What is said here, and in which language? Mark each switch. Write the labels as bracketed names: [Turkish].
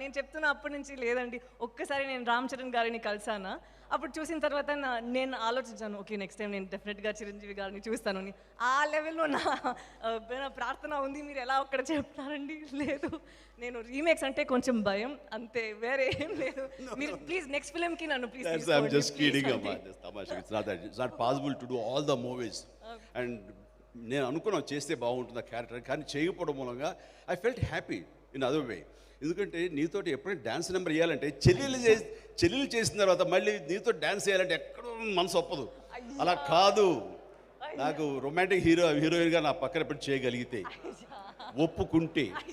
[Telugu] నేను చెప్తున్నా అప్పటి నుంచి లేదండి, ఒక్కసారి నేను రామ్ చరణ్ గారిని కలిసానా. అప్పుడు చూసిన తర్వాత నేను ఆలోచించాను, ఓకే నెక్స్ట్ టైం నేను డెఫినెట్గా చిరంజీవి గారిని చూస్తాను అని. ఆ లెవెల్లో నా ప్రార్థన ఉంది. మీరు ఎలా ఒక్కడ చెప్తారండి? లేదు, నేను రీమేక్స్ అంటే కొంచెం భయం అంతే, వేరే ఏం లేదు. మీరు ప్లీజ్ నెక్స్ట్ ఫిల్మ్కి నన్ను please. [English] I'm just kidding about this. Tamasha. It's not possible to do all the movies. [Telugu] And నేను అనుకున్నాను చేస్తే బాగుంటుంది ఆ క్యారెక్టర్, కానీ చేయకపోవడం మూలంగా [English] I felt happy. In other way. [Telugu] ఎందుకంటే నీతోటి ఎప్పుడైనా డ్యాన్స్ నెంబర్ వేయాలంటే చెల్లెలు చేసిన తర్వాత మళ్ళీ నీతో డ్యాన్స్ వేయాలంటే ఎక్కడో మనసు ఒప్పదు. అలా కాదు, నాకు రొమాంటిక్ హీరోయిన్గా నా పక్కన పెట్టి చేయగలిగితే, ఒప్పుకుంటే,